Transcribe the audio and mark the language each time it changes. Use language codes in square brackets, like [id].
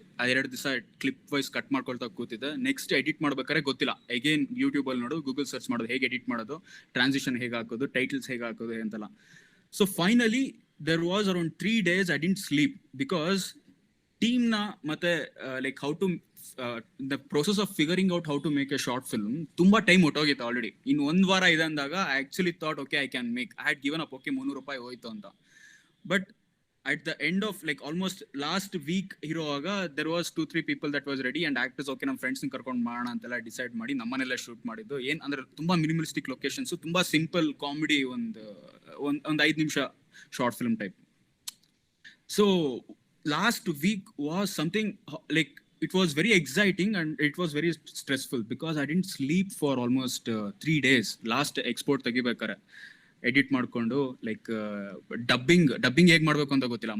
[kn] I ಎರಡು ದಿವಸ clip wise cut ಮಾಡ್ಕೊಳ್ತಾ ಕೂತಿದ್ದೆ. ನೆಕ್ಸ್ಟ್ ಎಡಿಟ್ ಮಾಡ್ಬೇಕಾದ್ರೆ ಗೊತ್ತಿಲ್ಲ. ಅಗೇನ್ ಯೂಟ್ಯೂಬ್ ಅಲ್ಲಿ ನೋಡು, ಗೂಗಲ್ ಸರ್ಚ್ ಮಾಡೋದು, ಹೇಗೆ ಎಡಿಟ್ ಮಾಡೋದು, ಟ್ರಾನ್ಸಿಷನ್ ಹೇಗೆ ಹಾಕೋದು, ಟೈಟಲ್ಸ್ ಹೇಗೆ ಹಾಕೋದು ಅಂತೆಲ್ಲ. [en] so finally there was around 3 days I didn't sleep because team na ಮತ್ತೆ like how to the process of figuring out how to make a short film [kn] ತುಂಬಾ ಟೈಮ್ ಹೊಟ್ಟೋಗಿತ್ತು ಆಲ್ರೆಡಿ. ಇನ್ ಒಂದ್ ವಾರ ಇದೆ ಅಂದಾಗ [en] I actually thought okay I can make. I had given up, okay [kn] 300 ರೂಪಾಯಿ ಹೋಯ್ತು ಅಂತ. [en] But at the end of like almost last week ಇರುವಾಗ there was 2-3 people that was ready and actors okay [kn] ನಮ್ಮ friends ಕರ್ಕೊಂಡು ಮಾಡೋಣ ಅಂತೆಲ್ಲ decide ಮಾಡಿ ನಮ್ಮನೆಲ್ಲ shoot ಮಾಡಿದ್ದು. ಏನ್ ಅಂದ್ರೆ ತುಂಬಾ ಮಿನಿಮಲಿಸ್ಟಿಕ್ ಲೊಕೇಶನ್ಸ್, ತುಂಬಾ ಸಿಂಪಲ್ ಕಾಮಿಡಿ, ಒಂದು 5 ನಿಮಿಷ short film type. [en] So last week was something like it was very exciting and it was very stressful because I didn't sleep for almost 3 days. [kn] Last export ತೆಗಿಬೇಕಾರೆ edit ಮಾಡ್ಕೊಂಡು like dubbing ಹೇಗೆ ಮಾಡಬೇಕು ಅಂತ ಗೊತ್ತಿಲ್ಲ.